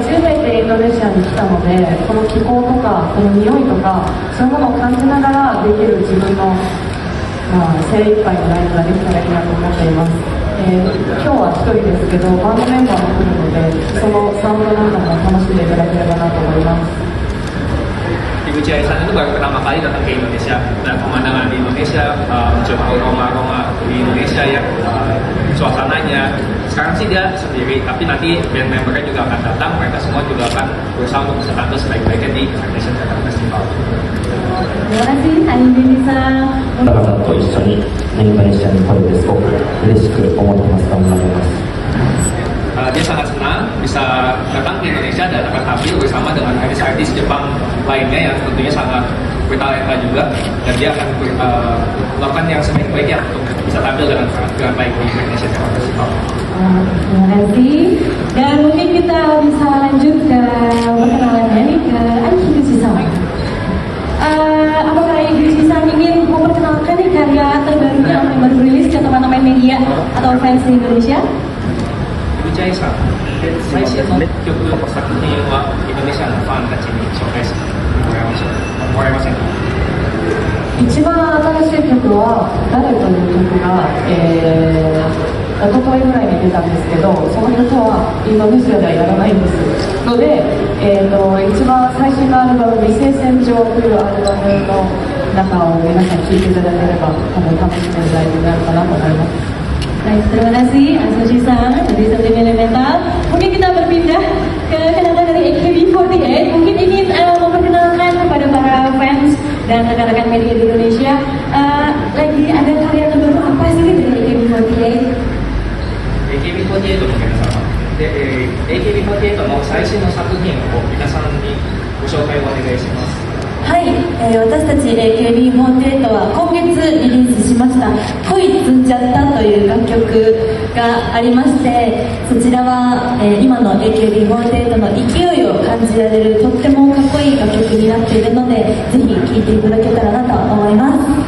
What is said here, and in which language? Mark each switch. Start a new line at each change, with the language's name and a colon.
Japanese: 初めてインドネシアに来たので、この気候とかこの匂いとかそういうものを感じながらできる自分の、精一杯のライブができたらいいなと思っています。今日は1人ですけど、バンドメンバーも来るので、そのサウンドなんかも楽しんでいただければなと思います。
Indonesian: Ibu Caisan itu baru pertama kali datang ke Indonesia dan pemandangan di Indonesia, mencoba aroma-aroma di Indonesia ya, suasananya. Sekarang sih dia sendiri, tapi nanti band membernya juga akan datang, mereka semua juga akan berusaha untuk bisa tampil sebaik-baiknya di Indonesia Japan Festival. Terima kasih, Andi bisa.
Japanese: 方々と一緒にインドネシアに来れてすごく嬉しく思ってます。頑張ります。
Indonesian: Dia sangat senang bisa datang ke Indonesia dan akan tampil bersama dengan artis-artis Jepang lainnya yang tentunya sangat bertalenta juga, dan dia akan melakukan yang sebaik-baiknya untuk bisa tampil dengan baik di Indonesia Japan Festival. Terima kasih. Dan mungkin kita bisa lanjut ke perkenalannya nih ke Aiki Guchi-san. Apakah Aiki Guchi-san ingin memperkenalkan nih karya terbarunya yang baru rilis ke teman-teman media atau fans di Indonesia?
Japanese: Ibu Caisan, 最新の曲、作品はインドネシアのファンたちに紹介してもらえませんか？一番新しい曲は「誰」という曲が、一昨日ぐらいに出たんですけど、その曲はインドネシアではやらないんですので、一番最新のアルバム「未成線上」というアルバムの中を皆さん聴いていただければ楽しめるライブになるかなと思います。
Indonesian: Baik, terima kasih Asoshi-san dari Sublime Elemental. Mungkin kita berpindah ke kenalan dari AKB48. Mungkin ingin memperkenalkan kepada para fans dan rekan-rekan media di Indonesia, lagi ada karya terbaru apa sih dari AKB48?
Japanese: AKB48 の皆様で、AKB48 の最新の作品を皆さんにご紹介をお願いします。はい、私たち AKB48 は今月リリースしました「恋つんじゃった」という楽曲がありまして、そちらは、今の AKB48 の勢いを感じられるとってもかっこいい楽曲になっているので、ぜひ聴いていただけたらなと思います。